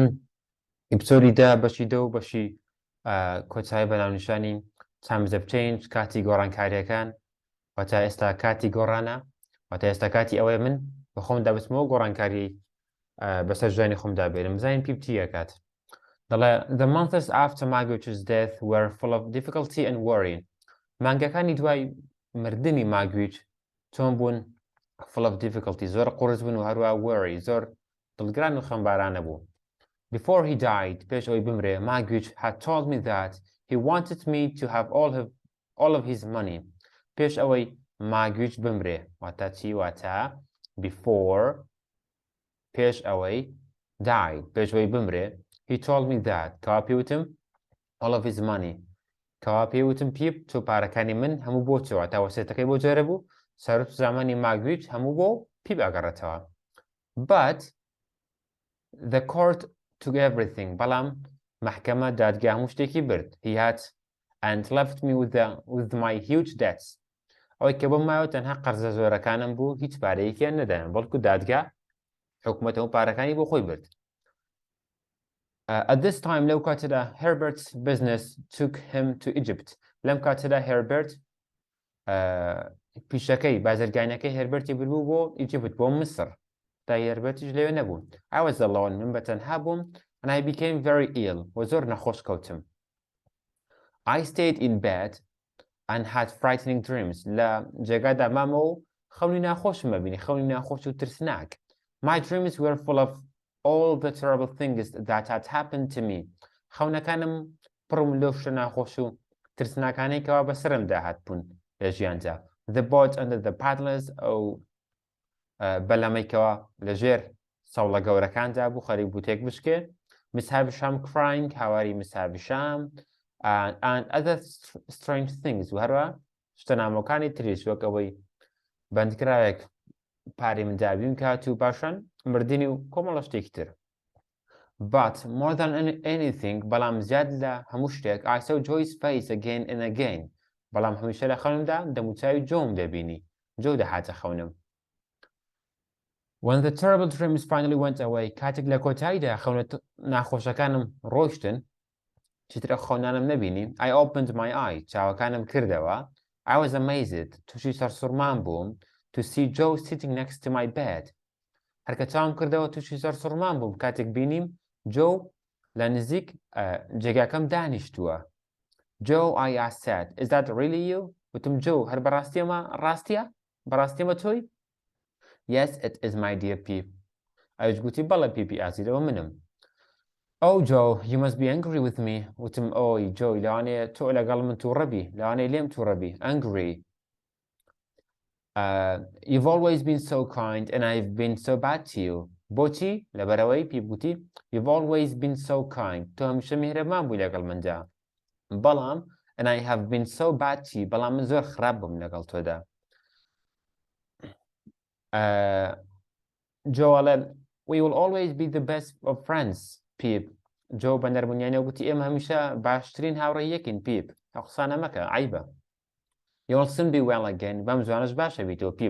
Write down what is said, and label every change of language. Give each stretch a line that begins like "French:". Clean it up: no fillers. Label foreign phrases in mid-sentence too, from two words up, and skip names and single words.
Central Kurdish: ئیپسۆدی دا بەشی دە و بەشی کۆچایی بەناونیشانی تایمز ئۆف چێنج، کاتی گۆڕانکاریەکان. واتە ئێستا کاتی گۆڕانە، واتە ئێستا کاتی ئەوەیە من بە خۆم دابچمەوە گۆڕانکاری بەسەر ژیانی خۆمدا بێنم. بزانین پێی چییە کات.
English: دەڵێ The months after Margaret's death were full of difficulty and worry.
Central Kurdish: مانگەکانی دوای مردنی ماگویچ چۆن بوون؟
English: full of difficulty،
Central Kurdish: زۆر قورس بوون و هەروە worry، زۆر دڵگران و خەمبارانە بوو.
English: Before he died,
Central Kurdish: پێش ئەوەی بمرێ،
English: Margaret had told me that he wanted me to have all of his money.
Central Kurdish: پێش ئەوەی Margaret بمرێ، واتە چی؟ واتە before، پێش ئەوەی died، پێش ئەوەی بمرێ،
English: he told me that،
Central Kurdish: کەوا پێوتم
English: all of his money،
Central Kurdish: کەوا پێوتم پیپ تۆ پارەکانی من هەموو بۆ چەوە، تا وەسێتەکەی بۆ جۆرە بوو، سەرۆک زامانی Margaret هەموو بۆ پیپ ئەگەڕێتەوە.
English: But the court took everything.
Central Kurdish: بەڵام محکەمە دادگا هەموو شتێکی برد.
English: He had and left me with my huge debts.
Central Kurdish: ئەوەی کە بۆم مایەوە تەنها قەرزە زۆرەکانم بوو، هیچ پارەیەکیان نەدایان، بەڵکو دادگا حکومەت هەموو پارەکانی بۆ خۆی برد.
English: At this time
Central Kurdish: لەو کاتەدا
English: Herbert's business took him to Egypt.
Central Kurdish: لەم کاتەدا هێربرت پیشەکەی بازرگانیەکەی هێربەرتی بردبوو بۆ ئیجیپت، بۆ مسر. تا هێربەرتیش لەوێ نەبوو.
English: I was alone،
Central Kurdish: من بەتەنها بووم
English: and I became very ill،
Central Kurdish: و زۆر نەخۆش کەوتم.
English: I stayed in bed and had frightening dreams.
Central Kurdish: لە جێگادا مامەوە و خەونی ناخۆشم ببینی، خەونی ناخۆش و ترسناک.
English: My dreams were full of all the terrible things that had happened to me.
Central Kurdish: خەونەکانم پڕم لەو شتە ناخۆش و ترسناکانەی کەوا بەسەرمدا هاتبوون لە ژیانجا.
English: The boat under the paddlers،
Central Kurdish: ئەو بەلەمەیکەوە لەژێر سەوڵە گەورەکاندا بوو، خەریک بوو تێک بشکێ.
English: Miss Havisham crying، هاواری Miss Havisham، and other strange things،
Central Kurdish: و هەروە شتە نامۆکانی تریش وەک ئەوەی بەندکراوێک پاری مندابیم کات و پاشان مردنی و کۆمەڵە شتێکی تر.
English: But more than anything،
Central Kurdish: بەڵام زیاد لە هەموو شتێک،
English: I saw Joy's face again and again.
Central Kurdish: بەڵام هەمیشە لە خەونمدا دەموچاوی جۆم دەبینی، جۆ دەهاتە خەونم.
English: When the terrible dreams finally went away،
Central Kurdish: کاتێک لە کۆتاییدا خەونە ناخۆشەکانم ڕۆیشتن، چیترە خەونانم نەبینی.
English: I opened my eye،
Central Kurdish: چاوەکانم کردەوە.
English: I was amazed،
Central Kurdish: تووشی سەرسوڕمان بووم
English: to see Joe sitting next to my bed.
Central Kurdish: هەرکە چاوم کردەوە تووشی سەرسوڕمان بووم کاتێک بینیم جۆ لە نزیک جێگاکەم دانیشتووە.
English: Joe، I said، is that really you؟
Central Kurdish: وتم جۆ هەر بەڕاستیەمە ڕاستیە؟ بەڕاستیەمە تۆی؟
English: Yes, it is my dear Pip.
Central Kurdish: ئەویش گوتی بەڵێ پیپی ئازیرەوە منم.
English: Oh Joe، you must be angry with me.
Central Kurdish: وتم ئۆی جۆ لەوانەیە تۆ لەگەڵ من تووڕەبی، لەوانەیە لێم تووڕەبی.
English: Angry. You've always been so kind and I've been so bad to you.
Central Kurdish: بۆچی؟ لەبەرەوەی پیپ گوتی
English: You've always been so kind،
Central Kurdish: تۆ هەمیشە میهرەبان بووی لەگەڵ منجا.
English: بەڵام and I have been so bad to you،
Central Kurdish: بەڵام من زۆر خراپ بووم لەگەڵ تۆدا.
English: جۆ ئەڵێ We will always be the best of friends،
Central Kurdish: پیپ. جۆ بە نەرمونیانەوە گوتی ئێمە هەمیشە باشترین هاوڕێی یەکین پیپ. ئەو قسانە مەکە، عیبە.
English: You will soon be well again،
Central Kurdish: بەم زوانەش باشە بیتەوە پیپ.